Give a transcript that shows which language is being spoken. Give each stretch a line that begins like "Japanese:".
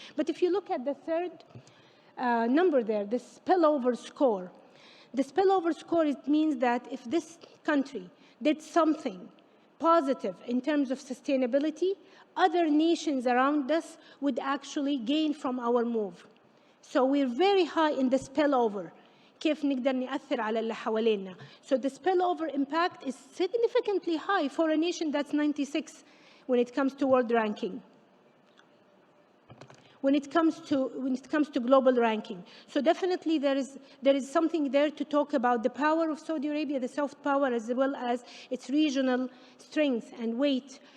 English: But if you look at the third number there, the spillover score. The spillover score, it means that if this country did something positive in terms of sustainability, other nations around us would actually gain from our move. So we're very high in the spillover.
Arabic: كيف نقدر نأثر على اللي حوالينا.
English: So the spillover impact is significantly high for a nation that's 96 when it comes to world ranking. When it comes to global ranking. So definitely there is something there to talk about the power of Saudi Arabia, the soft power, as well as its regional strength and weight.